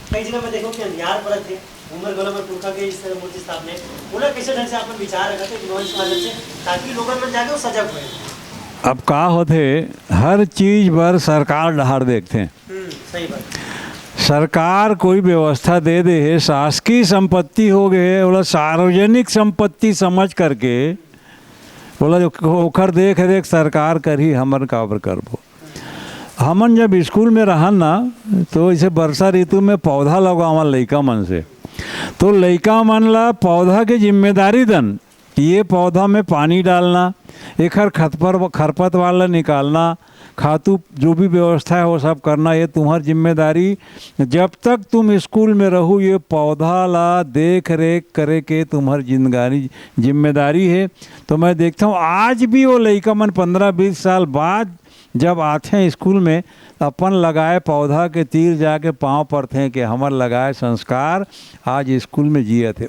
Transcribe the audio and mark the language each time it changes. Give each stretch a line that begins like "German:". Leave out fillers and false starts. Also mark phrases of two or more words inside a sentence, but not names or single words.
Chhattisgarhi: कई जगह में देखो कि अंधियार परत है, उमर गोला में पुरखा के इस मूर्ति स्थापना है, उन्हें कैसे ढंग से अपन विचार रखा थे ताकि लोगों में जाके वो सजग हुए। अब का होते हर चीज पर सरकार डहार देखते हैं। सही बात। सरकार कोई व्यवस्था दे दे है, शासकीय संपत्ति हो गए बोला सार्वजनिक संपत्ति समझ करके बोला जो ओखर देख रेख सरकार करी, हमन काबर करबो। हमन जब स्कूल में रहन ना तो ऐसे वर्षा ऋतु में पौधा लगावन लइका मन से, तो लइका मन ला पौधा के जिम्मेदारी दन, ये पौधा में पानी डालना, एकर खरपतवार ला निकालना, खातू जो भी व्यवस्था है वो सब करना, ये तुम्हारी जिम्मेदारी। जब तक तुम स्कूल में रहो ये पौधा ला देख रेख करे के तुम्हारी जिम्मेदारी है। तो मैं देखता हूँ आज भी वो लइका मन 15-20 साल बाद जब आते हैं स्कूल में, अपन लगाए पौधा के तीर जाके पाँव पड़ते हैं कि हमार लगाए संस्कार आज स्कूल में जिए थे।